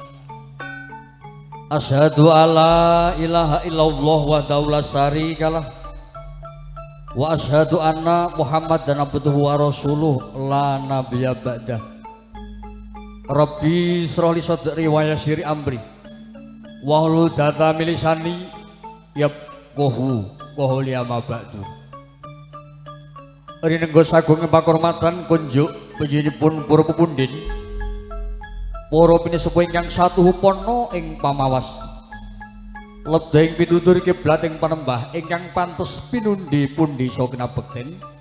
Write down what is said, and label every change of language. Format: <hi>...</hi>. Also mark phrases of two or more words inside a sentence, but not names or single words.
<ar>أشهد أن لا إله إلا الله وحده لا شريك له وأشهد أن محمدا عبده ورسوله لا نبي بعده. رب اشرح لي صدري ويسر أمري واحلل عقدة من لساني يفقهوا قولي أما بعد.</ar> <jv>Rinengga sagung pakurmatan kunjuk panjenenganipun para pepundhen para pinisepuh ingkang satuhu pono ing pamawas lebeng pitutur kiblat ing panembah ingkang pantes pinundi pundi saha kinabekten</jv>